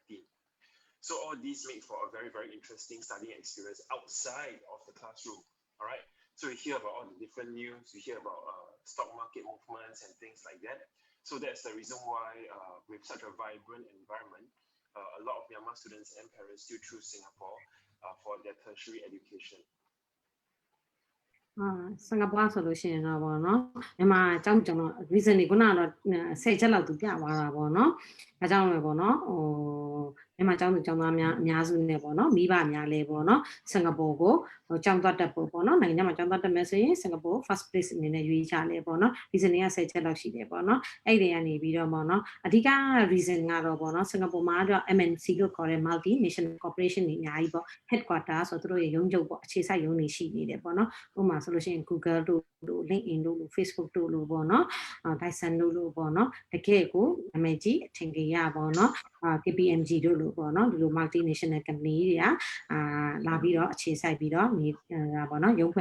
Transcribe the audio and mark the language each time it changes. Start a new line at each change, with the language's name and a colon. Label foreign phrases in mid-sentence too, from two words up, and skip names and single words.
English: So all these make for a very interesting studying experience outside of the classroom, all right? So you hear about all the different news, you hear about stock market movements and things like that. So that's the reason why with such a vibrant environment, a lot of Myanmar students and parents still choose Singapore for their tertiary education.
Burmese: စင်ကာပူဆိုလို့ရှိရင်တော့ဗောနော်မြန်မာအကြောင်းကျွန်တော် recently ခုနကတော့10ချက်လောက်သူပြသွားတာဗောနော်အဲကြောင့်လည်းဗောနော်မြန်မာကျောင်းသူကျောင်းသားများအများစုနဲ့ပေါ့နော်မိဘများလဲပေါ့နော်စင်ကာပူကိုကျောင်းသွားတက်ဖို့ပေါ့နော်နိုင်ငံမှာကျောင်းသွားတက်မယ်ဆိုရင်စင်ကာပူ
English: first place
Burmese: အနေနဲ့ရွေးချလဲပေါ့နော် reason က10ချက်လောက်ရှိတယ်ပေါ့နော်အဲ့ဒီ ကနေပြီးတော့ပေါ့နော်အဓိက reason ကတော့ပေါ့နော်စင်ကာပူမှာတော့ MNC လို့ခေါ်တဲ့
English: multi national corporation
Burmese: တွေအများကြီးပေါ့ headquarter ဆိုတော့သူတို့ရဲ့ရုံးချုပ်ပေါ့အခြေစိုက်ရုံးတွေရှိနေတယ်ပေါ့နော်ဥပမာဆိုလို့ရှိရင် Google တို့ LinkedIn တို့ Facebook တို့လို့ပေါ့နော် Dyson တို့လို့ပေါ့နော်တကယ်ကိုနာမည်ကြီးအထင်ကြီးရပေါ့နော်KPMG တို့လို့ပေါ့နော်ဒီလို
English: multinational company
Burmese: တွေကလာပြီးတော့အခြေစိုက်ပြီးတော့နေတာပေါ့နော်ရုံးဖွ